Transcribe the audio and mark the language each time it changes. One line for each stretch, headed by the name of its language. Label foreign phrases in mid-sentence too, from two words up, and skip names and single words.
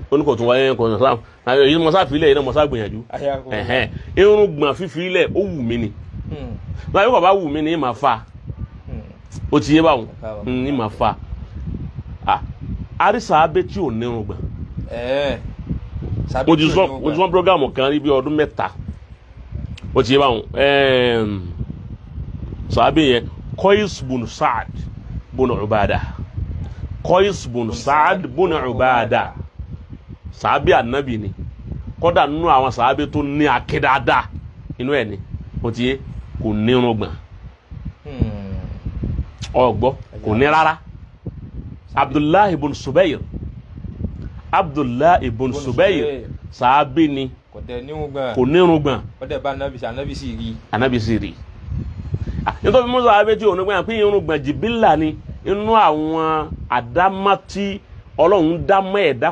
Yoruba: ó ní kò tún wáyé kò ní sáà èyí mo sáà fi ilẹ̀ yìí náà mo sáà gbìyànjú irùngbọ̀n fífi ilẹ̀ ó wù mí ni báyìí kò bá wù mí ni ìmà fa ó ti yé báwọn ìmà fa àrísà abẹ́ tí ò ní irùngbọ̀n mo ti sọ programu kan rí bí ọdún mẹ́ta ó ti yé báwọn sàbẹ̀ yẹn Qais bun Sa'd bun Ubada Qais bun Sa'd bun Ubada sàbẹ̀ ànábì ni kódà nínú àwọn sàbẹ̀ tó ní akédáadáa inú ẹ̀ ni ó ti yé kò ní irùngbọ̀n ọgbọ́ kò ní rárá Abdullahi ibn Subayr sàábé ni kò ní irùngbọ̀n anabi sì rí nítorí mú sàábé tí òun gbọ́n pé irùngbọ̀n jìbìlà ni inú àwọn àdámá tí Ọlọ́run dámọ́ ẹ̀dá